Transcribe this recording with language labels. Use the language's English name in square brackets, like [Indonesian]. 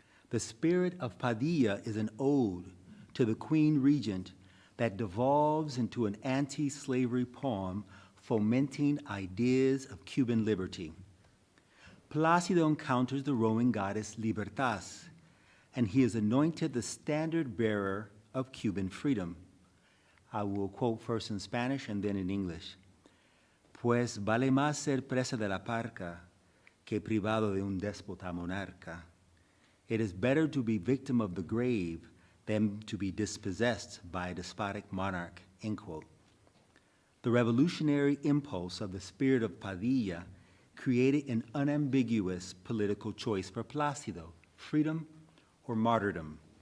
[English] The Spirit of Padilla is an ode to the Queen Regent that devolves into an anti-slavery poem fomenting ideas of Cuban liberty. Plácido encounters the Roman goddess Libertas, and he is anointed the standard bearer of Cuban freedom. I will quote first in Spanish and then in English. [Spanish] Pues vale más ser presa de la parca que privado de un déspota monarca. [English] It is better to be victim of the grave than to be dispossessed by a despotic monarch, end quote. The revolutionary impulse of the spirit of Padilla created an unambiguous political choice for Plácido, freedom or martyrdom.